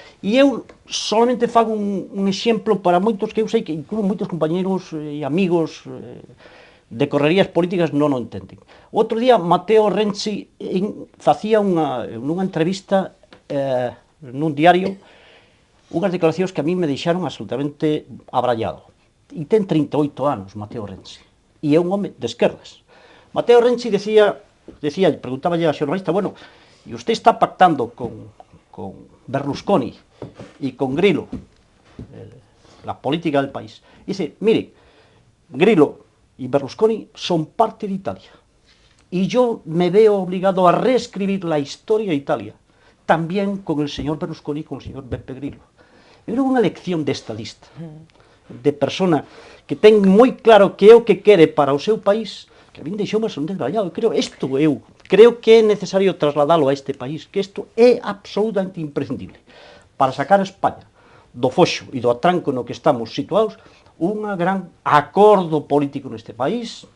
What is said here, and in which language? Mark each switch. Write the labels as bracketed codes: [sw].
[gl] E eu solamente fago un exemplo para moitos que eu sei que incluso moitos compañeros e amigos de correrías políticas non o entenden. Outro día Matteo Renzi facía nunha entrevista nun diario unhas declaracións que a mí me deixaron absolutamente abrallado. E ten 38 anos Matteo Renzi, e é un home de esquerdas. [es] Matteo Renzi [gl] preguntáballe a xornalista, [es] bueno, y usted está pactando con Berlusconi y con Grillo la política del país. Dice, mire, Grillo y Berlusconi son parte de Italia y yo me veo obligado a reescribir la historia de Italia, también con el señor Berlusconi y con el señor Beppe Grillo. [gl] Era unha lección de estadista, de persona que ten moi claro que é o que quere para o seu país, que a mí deixou máis un desgrallado. Creo que é necesario trasladalo a este país, que isto é absolutamente imprescindible para sacar a España do foxo e do atranco no que estamos situados, un gran acordo político neste país,